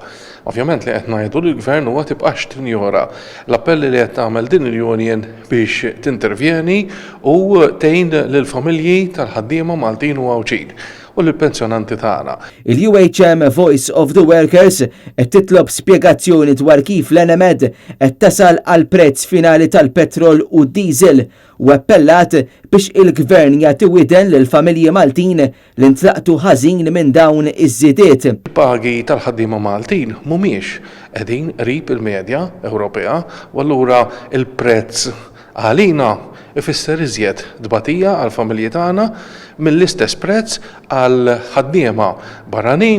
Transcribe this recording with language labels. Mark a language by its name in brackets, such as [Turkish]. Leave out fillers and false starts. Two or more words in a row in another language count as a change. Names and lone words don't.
[Maltese] Ovvjament li qed ngħidu lill-Gvern huwa tibqax tinjora l-appelli li qed tagħmel din il-Union biex tintervjeni u tgħin lill-familji tal-ħaddiema Maltin u Għawġin u lill-pensjonanti tagħna. Il-UHM Voice of the Workers qed titlob spjegazzjoni dwar kif l-NMED qed tasal għal prezz finali tal-petrol u d-diesel u appellat biex il-Gvern jagħti widen lill-familji Maltin li ntlaqtu ħażin minn dawn iż-żiediet. Il-pagi tal-ħaddiema Maltin mhumiex qegħdin qrib il-medja Ewropea u allura il-prezz għalina ifisser iżjed dbatija għall-familji tagħna mill-istess prezz għal ħaddiema barranin.